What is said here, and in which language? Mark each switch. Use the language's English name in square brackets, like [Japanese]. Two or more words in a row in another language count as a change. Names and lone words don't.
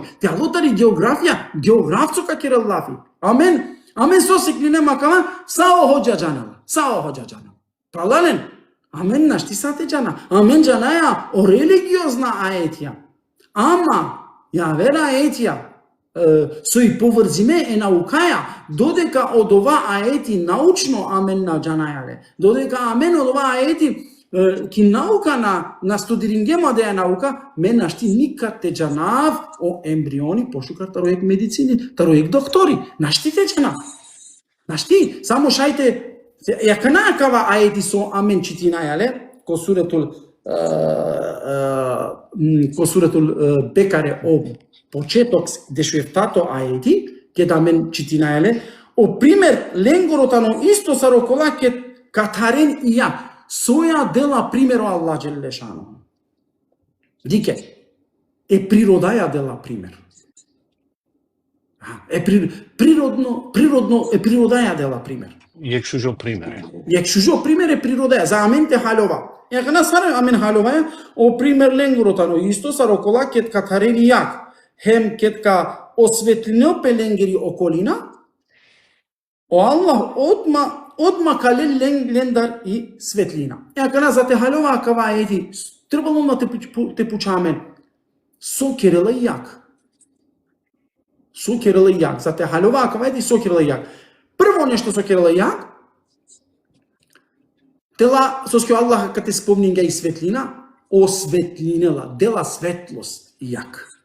[Romany] Те ало тари географцо како лафи. Амен. Амен сосекли макама сао хоџаџана. Пралален. Амен нашти сате джана. Амен джанаја о религиозна аетија. Ама ја вера аетија сој поврзиме е наукаја, додека од ова аети научно амен на джанајале. Додека амен од ова аети ки наука на студирингема да ја наука, мен нашти никак те джанав о ембриони, пошукар тароек медицини, тароек доктори. Нашти те джанав. Нашти, само шајте, ја канакава аети со амен читинајале, ко суретул Бекаре о почеток дешуефтато аети, ке да мен читинајале, о пример ленгоротано исто сарокола ке катарен и ја, соја дела примеро Аллах Джелешано. Дике, е природаја дела пример. Е природно е природаја дела пример. Јекшужо пример. Јекшужо пример е природаја, за амен те халова. Ја на сара амен халова о пример ленгоротано исто сарокола кет катарени јак. Хем кетка осветлино пеленгери околина, о Аллах одма кале лендар и светлина. Ја за те халова акава ети, требало на те пучамен, со керела и јак. Со керела и јак, за те халова акава ети со керела и јак. Прво нешто со керела и јак, тела, со ски Аллах кате спомнинга и светлина, осветлинела, дела светлост и јак.